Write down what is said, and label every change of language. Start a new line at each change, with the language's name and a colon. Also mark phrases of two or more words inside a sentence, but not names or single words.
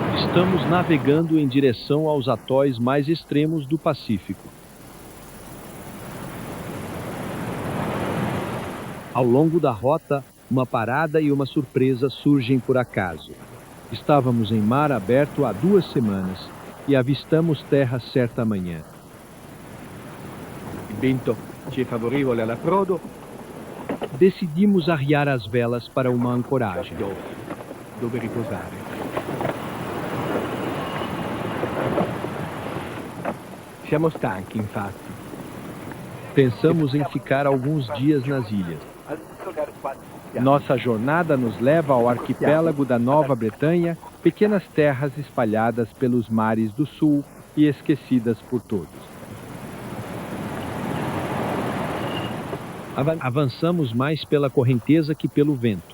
Portuguese: Estamos navegando em direção aos atóis mais extremos do Pacífico. Ao longo da rota, uma parada e uma surpresa surgem por acaso. Estávamos em mar aberto há 2 semanas e avistamos terra certa manhã.
Italian: Il vento ci è favorevole all'approdo.
Portuguese: Decidimos arriar as velas para uma ancoragem.
Italian: Dove riposare. Siamo stanchi, infatti.
Portuguese: Pensamos em ficar alguns dias nas ilhas. Nossa jornada nos leva ao arquipélago da Nova Bretanha, pequenas terras espalhadas pelos mares do sul e esquecidas por todos. Avançamos mais pela correnteza que pelo vento.